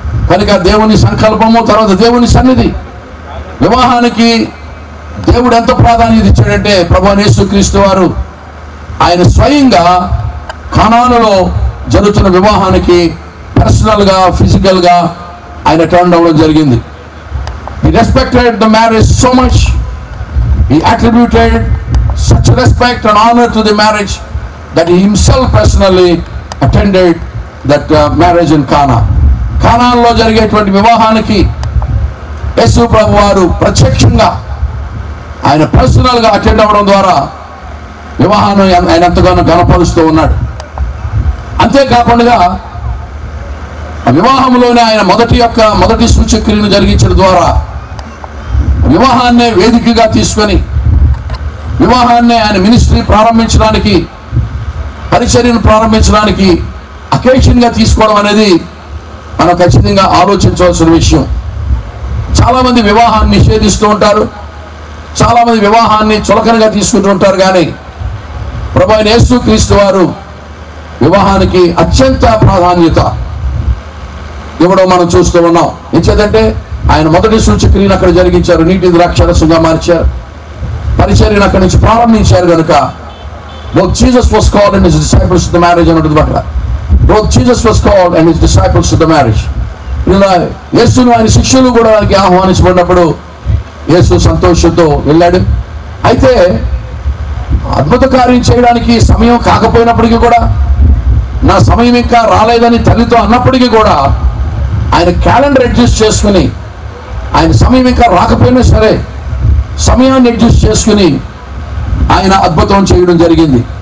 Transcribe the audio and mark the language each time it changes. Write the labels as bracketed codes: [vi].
[te] కనుక దేవుని సంకల్పము, తర్వాత దేవుని సన్నిధి. వివాహానికి దేవుడు ఎంత ప్రాధాన్యత ఇచ్చాడంటే, ప్రభువైన యేసుక్రీస్తు వారు ఆయన స్వయంగా కానానులో జరుగుతున్న వివాహానికి పర్సనల్గా, ఫిజికల్గా ఆయన టర్న్ అవ్వడం జరిగింది. [en] He respected the marriage so much. He attributed such respect and honor to the marriage that he himself personally attended that marriage in Cana. [te] కానాన్లో జరిగేటువంటి వివాహానికి యేసు ప్రభు వారు ప్రత్యక్షంగా ఆయన పర్సనల్గా అటెండ్ అవ్వడం ద్వారా వివాహాన్ని ఆయన ఎంతగానో గణపరుస్తూ ఉన్నాడు. అంతేకాకుండా వివాహంలోనే ఆయన మొదటి సూచక్రియను జరిగించడం ద్వారా వివాహాన్నే వేదికగా తీసుకొని, వివాహాన్నే ఆయన మినిస్ట్రీ ప్రారంభించడానికి, పరిచర్యను ప్రారంభించడానికి అకేషన్గా తీసుకోవడం అనేది మనం ఖచ్చితంగా ఆలోచించవలసిన విషయం. చాలామంది వివాహాన్ని నిషేధిస్తూ ఉంటారు, చాలామంది వివాహాన్ని చులకనగా తీసుకుంటూ ఉంటారు. కానీ ప్రభువైన యేసుక్రీస్తు వారు వివాహానికి అత్యంత ప్రాధాన్యత ఇవ్వడం మనం చూస్తూ ఉన్నాం. ఎంచేదంటే ఆయన మొదటి సూచక్రియను అక్కడ జరిగించారు, నీటి ద్రాక్షరసంగా మార్చారు, పరిచర్యను అక్కడి నుంచి ప్రారంభించారు. [en] కనుక both Jesus was called and his disciples to the marriage [te] అని ఉంటుంది అక్కడ. [en] both Jesus was called and his disciples to the marriage. [te] ఇలా యేసును ఆయన శిష్యులు కూడా ఆయనకి ఆహ్వానించబడినప్పుడు యేసు సంతోషంతో వెళ్ళాడు. అయితే అద్భుత కార్యం చేయడానికి సమయం కాకపోయినప్పటికీ కూడా, నా సమయం ఇంకా రాలేదని తల్లితో అన్నప్పటికీ కూడా ఆయన క్యాలెండర్ అడ్జస్ట్ చేసుకుని, ఆయన సమయం ఇంకా రాకపోయినా సరే సమయాన్ని అడ్జస్ట్ చేసుకుని ఆయన అద్భుతం చేయడం జరిగింది.